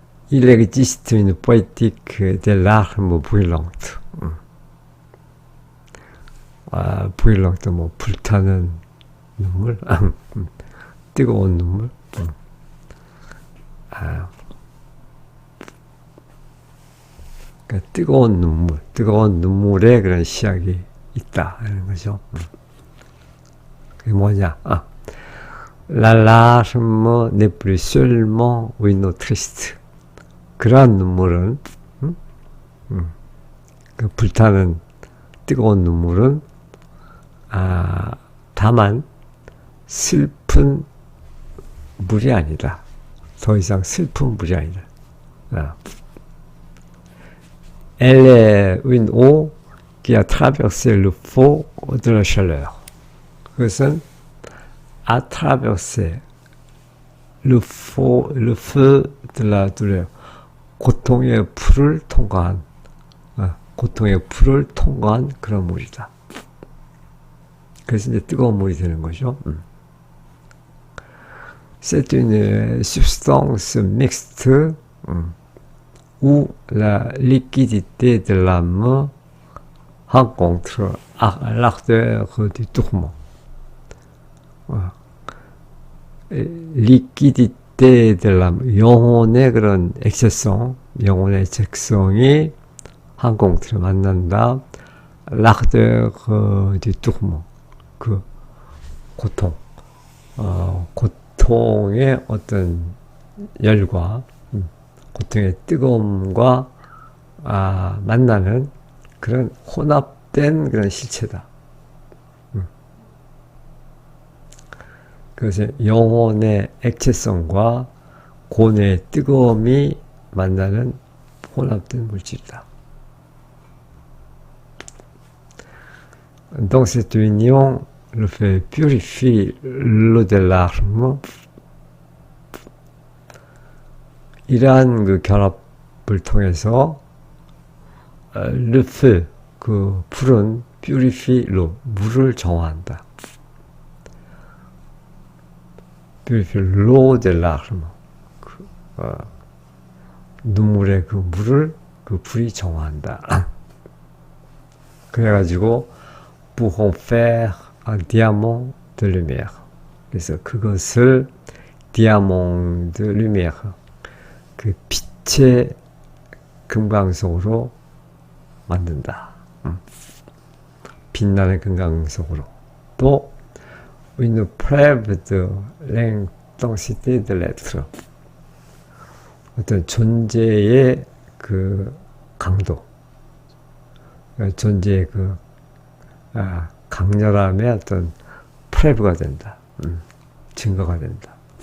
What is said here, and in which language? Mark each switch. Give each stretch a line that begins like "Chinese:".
French: Il existe une poétique des larmes brûlantes.
Korean: brûlante 뭐 불타는 눈물, 뜨거운 눈물. 그러니까 뜨거운 눈물의 그런 시작이 있다 하는 거죠. 그게 뭐냐?
French: La larme n'est plus seulement une eau triste.
Korean: 그러한 눈물은, 그 불타는 뜨거운 눈물은, 다만 슬픈 물이 아니다. 더 이상 슬픈 물이 아니다.
French: Elle est une eau qui a traversé le feu de la chaleur.
Korean: 그것은
French: a traversé le feu de la douleur.
Korean: 고통의 불을 통과한 그런 물이다. 그래서 이제 뜨거운 물이 되는 거죠.
French: C'est une substance mixte où la liquidité de l'âme rencontre l'ardeur du tourment. liquidité de l'âme,
Korean: 영혼의 그런 액체성, 영혼의 액체성이
French: rencontre
Korean: 만난다.
French: l'ardeur du tourment,
Korean: 그 고통, 고통의 어떤 열과 고통의 뜨거움과 만나는 그런 혼합된 그런 실체다. 그래서 영혼의 액체성과 고뇌의 뜨거움이 만나는 혼합된 물질이다.
French: Donc cette union le fait purifier l'eau des larmes.
Korean: 이러한 그 결합을 통해서
French: le feu,
Korean: 그 불은
French: purifie l'eau,
Korean: 물을 정화한다.
French: purifie l'eau des larmes,
Korean: 눈물의 그 물을 그 불이 정화한다. 그래가지고
French: pour en faire un diamant de lumière.
Korean: 그래서 그것을 diamant de lumière, 그 빛의 금강석으로 만든다. 빛나는 금강석으로. 또
French: une preuve de l'intensité de l'être,
Korean: 어떤 존재의 그 강도, 존재의 그 강렬함의 어떤 프레브가 된다. 증거가 된다.